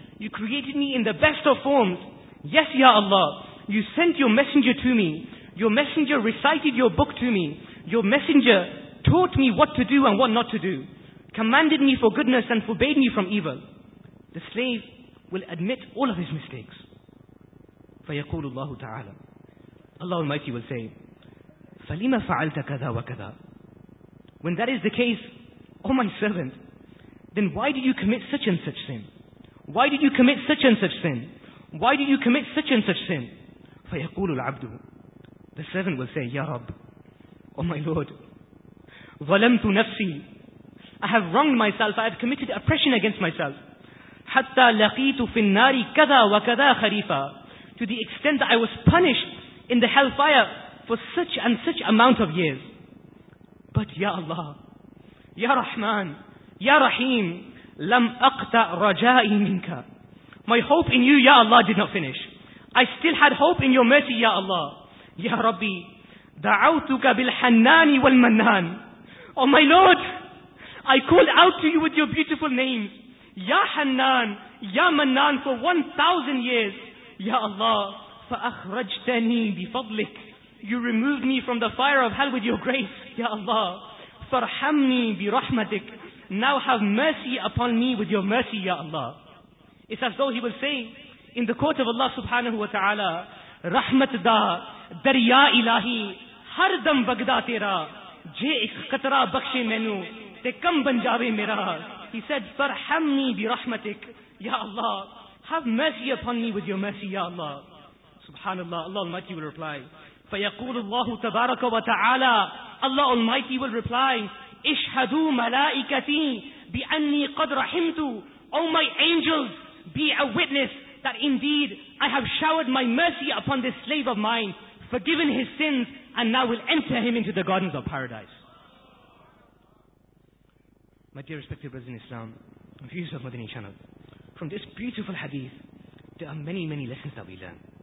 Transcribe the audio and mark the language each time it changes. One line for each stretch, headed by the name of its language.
English: You created me in the best of forms. Yes, Ya Allah, you sent your messenger to me. Your messenger recited your book to me. Your messenger taught me what to do and what not to do. Commanded me for goodness and forbade me from evil. The slave will admit all of his mistakes.
Arabic: فَيَقُولُ اللَّهُ تَعَالَى.
English: Allah Almighty will say,
Arabic: فَلِمَ فَعَلْتَ كَذَا وَكَذَا.
English: When that is the case, O my servant, then why did you commit such and such sin? Why did you commit such and such sin? Why did you commit such and such sin?
Arabic: فَيَقُولُ الْعَبْدُ.
English: The servant will say, Ya Rabb, O my Lord,
Arabic: ظَلَمْتُ نَفْسِي.
English: I have wronged myself, I have committed oppression against myself.
Arabic: حَتَّى لَقِيتُ فِي النَّارِ كَذَا وَكَذَا خَرِيفًا.
English: To the extent that I was punished in the hellfire for such and such amount of years. But Ya Allah, Ya Rahman, Ya Rahim,
Arabic: لَمْ أَقْتَ رَجَائِي مِنْكَ.
English: My hope in you, Ya Allah, did not finish. I still had hope in your mercy, Ya Allah.
Arabic: Ya Rabbi, دَعَوْتُكَ بِالْحَنَّانِ وَالْمَنَّانِ.
English: Oh my Lord, I called out to you with your beautiful names. Ya Hannan, Ya Mannan, for 1,000 years.
Arabic: Ya Allah, فَأَخْرَجْتَنِي بِفَضْلِكَ.
English: You removed me from the fire of hell with your grace, Ya Allah.
Arabic: فَرْحَمْنِي بِرَحْمَتِكَ.
English: Now have mercy upon me with your mercy, Ya Allah. It's as though he will say, in the court of Allah subhanahu wa ta'ala,
Punjabi: رحمت دا دریا الہی ہر دم بگدا تیرا جے ایک قطرہ بخشے مینو تے کم بن جاوے میرا.
English: He said,
Arabic: فرحمنی برحمتک.
English: Ya Allah, have mercy upon me with your mercy, Ya Allah. Subhanallah, Allah Almighty will reply,
Arabic: فَيَقُولُ اللَّهُ تَبَارَكَ وَتَعَالَى.
English: Allah Almighty will reply,
Arabic: اشهدوا ملائكتي بأني قد رحمت.
English: O my angels, be a witness that indeed I have showered my mercy upon this slave of mine, forgiven his sins, and now will enter him into the gardens of paradise. My dear respected brothers in Islam, viewers of Madani Channel, from this beautiful hadith, there are many, many lessons that we learn.